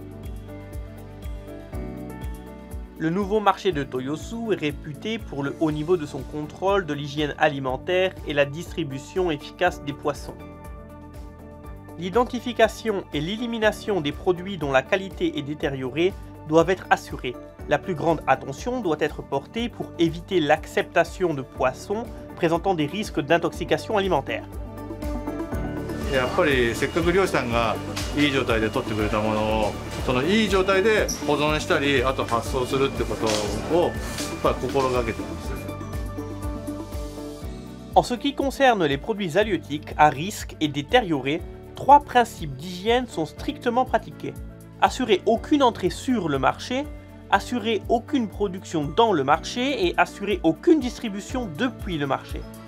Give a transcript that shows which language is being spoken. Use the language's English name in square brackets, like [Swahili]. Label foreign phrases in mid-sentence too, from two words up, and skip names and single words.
[French] Le nouveau marché de Toyosu est réputé pour le haut niveau de son contrôle de l'hygiène alimentaire et la distribution efficace des poissons. L'identification et l'élimination des produits dont la qualité est détériorée doivent être assurées. La plus grande attention doit être portée pour éviter l'acceptation de poissons présentant des risques d'intoxication alimentaire. [Japanese] やっぱりせっかく漁師さんがいい状態で取ってくれたものをそのいい状態で保存したりあと発送するってことをやっぱり心がけてます。 [French] En ce qui concerne les produits halieutiques à risque et détériorés, trois principes d'hygiène sont strictement pratiqués. Assurer aucune entrée sur le marché, assurer aucune production dans le marché et assurer aucune distribution depuis le marché.